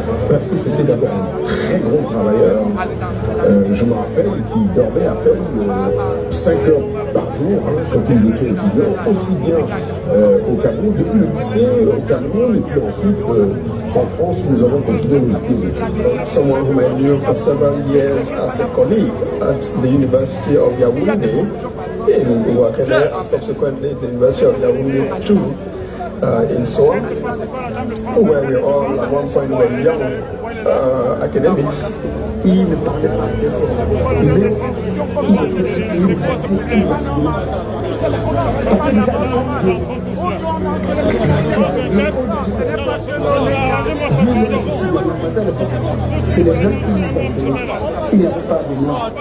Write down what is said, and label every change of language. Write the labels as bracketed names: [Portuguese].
[French] Parce que c'était d'abord un très gros travailleur. Je me rappelle qu'il dormait à peine 5 heures par jour quand ils étaient étudiants, aussi bien au Cameroun, depuis le lycée au Cameroun, et puis ensuite en France, nous avons continué nos études. [English] Someone whom I knew for several years as a colleague at the University of Yaoundé in Ouakene, and subsequently the University of Yaoundé too. In Seoul, where we all at one point were young academics. [French] Il ne parlait pas très fort, mais il était parce que déjà c'est les mêmes qui nous enseignaient. Il n'y avait pas de noirs.